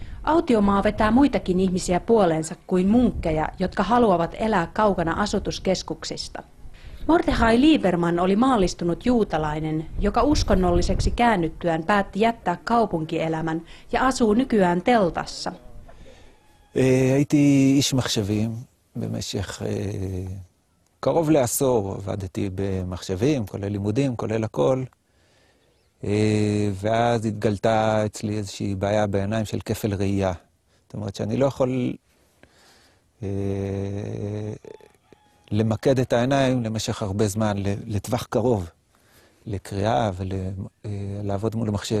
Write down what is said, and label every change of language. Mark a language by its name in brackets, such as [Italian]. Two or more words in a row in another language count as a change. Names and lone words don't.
[Finnish] Autiomaa vetää muitakin ihmisiä puoleensa kuin munkkeja, jotka haluavat elää kaukana asutuskeskuksista. Mordechai Lieberman oli maallistunut juutalainen, joka uskonnolliseksi käännyttyään päätti jättää kaupunkielämän ja asuu nykyään teltassa. [Hebrew] הייתי איש מחשבים במשך קרוב לעשור, עבדתי במחשבים, כולל לימודים, כולל הכל. ואז התגלתה אצלי איזושהי בעיה בעיניים של כפל ראייה. זאת אומרת שאני לא יכול למקד את העיניים למשך הרבה זמן, לטווח קרוב, לקריאה ולעבוד מול מחשב.